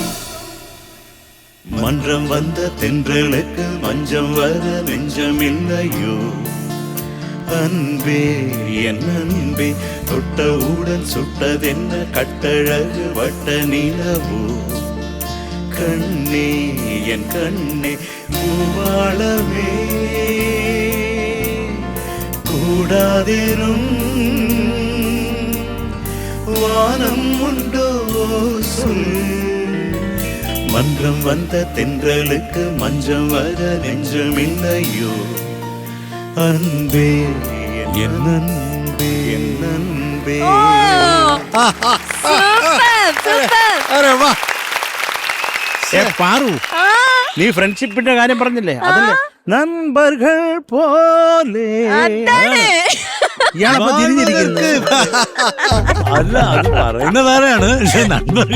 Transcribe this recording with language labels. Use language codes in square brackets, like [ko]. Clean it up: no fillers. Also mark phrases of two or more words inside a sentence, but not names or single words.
[ta] மன்றம் வந்த தென்றலுக்கு மஞ்சம் வர நெஞ்சமில்லையோ அன்பே என் அன்பே தொட்டவுடன் சுட்டதென்ன கட்டழகு வட்ட நிலவோ கண்ணே என் கண்ணே பூவாளமே கூடாதேனும் வானம் உண்டோ சொல். மன்றம் வந்த தென்றலுக்கு மஞ்சம் வர நெஞ்சமில்லையோ அன்பே என் அன்பே என் அன்பே. [ml] പാറു, നീ ഫ്രണ്ട്ഷിപ്പിന്റെ കാര്യം പറഞ്ഞില്ലേ? അതല്ലേ നண்பர்கள் പോലെ ഇയാളപ്പോ തിരിഞ്ഞിരിക്കുന്നത്. അല്ല, അത് പറയുന്ന വേറെയാണ്. നண்பர்கள்